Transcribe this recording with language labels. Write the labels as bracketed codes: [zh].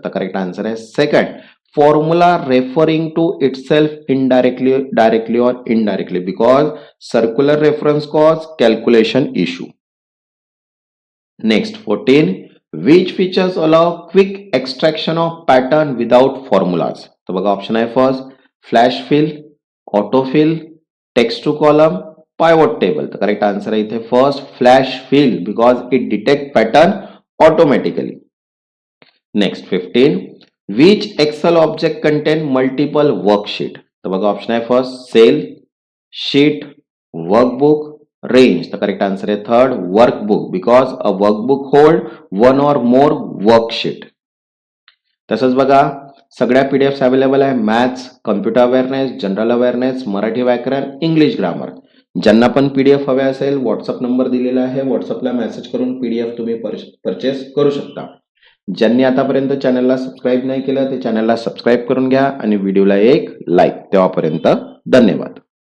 [en] The correct answer is second formula referring to itself directly or indirectly because circular reference cause calculation issue. Next 14, which features allow quick extraction of pattern without formulas? [mr] तो बघा [en] Option आहे first flash fill, autofill, text to column, pivot table. The correct answer is first flash fill because it detect pattern automatically. Next 15, which Excel object contain multiple worksheet? [mr] तो बघा [en] Option आहे first cell, sheet, workbook, range. The correct answer is third workbook because a workbook hold one or more worksheet. [mr] तसंच बघा सगळ्या PDFs available आहे maths, computer awareness, general awareness, Marathi व्याकरण, English grammar. ज्यांना पण पीडीएफ हवे असेल व्हॉट्सअप नंबर दिलेला आहे, व्हॉट्सअपला मेसेज करून पीडीएफ तुम्ही परचेस करू शकता. ज्यांनी आतापर्यंत चॅनलला सबस्क्राईब नाही केलं ते चॅनलला सबस्क्राईब करून घ्या आणि व्हिडिओला एक लाईक. तेव्हापर्यंत धन्यवाद.